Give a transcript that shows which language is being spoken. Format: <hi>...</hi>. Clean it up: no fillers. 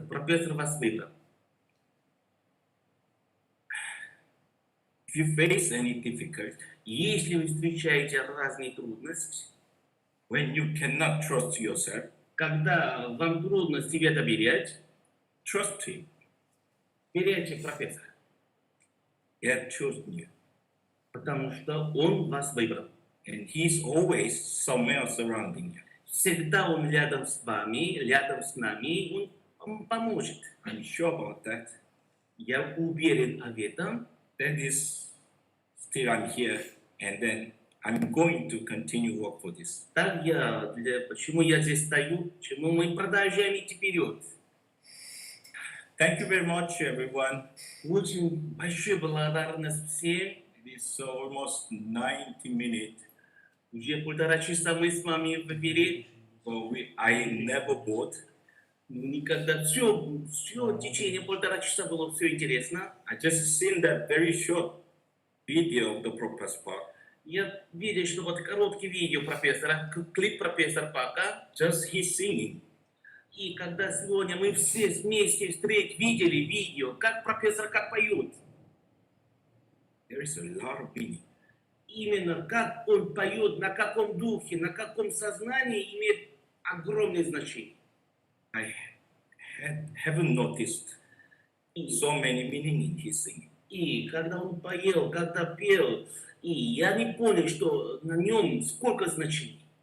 <ru>Профессор вас выбрал.</ru> <en>If you face any difficulty,</en> <ru>Если вы встречаете разные трудности,</ru> <en>when you cannot trust yourself,</en> <ru>когда вам трудно себе доверять,</ru> <en>trust him.</en> <ru>доверяйте профессору,</ru> <en>He had chosen you.</en> <ru>потому что он вас выбрал.</ru> <en>And he's always somewhere surrounding you.</en> <ru>Всегда он рядом с вами, рядом с нами, он поможет.</ru> <en>I'm sure about that.</en> <ru>Я уверен об этом.</ru> <en>That is, still I'm here, and then I'm going to continue work for this.</en> <ru>Так почему я здесь стою, почему мы продолжаем идти вперед.</ru> <en>Thank you very much, everyone.</en> <ru>Очень большая благодарность всем.</ru> <en>It is almost 90 minutes.</en> <ru>Уже 1,5 часа мы с вами в эфире.</ru> <en>So I never bored.</en> <ru>Никогда все в течение 1,5 часа было все интересно.</ru> <en>I just seen that very short video of the Professor Park.</en> <ru>Я видел, что вот короткий видео профессора, клип профессора Пака.</ru> <en>Just he singing.</en> <ru>И когда сегодня мы все вместе видели видео, как профессор как поет.</ru> <en>There is a lot of meaning.</en> <ru>Именно как он поет, на каком духе, на каком сознании имеет огромное значение.</ru> <en>I haven't noticed so many meaning in his singing.</en> <ru>И когда он поел, когда пел, и я не понял, что на нем сколько значений.</ru>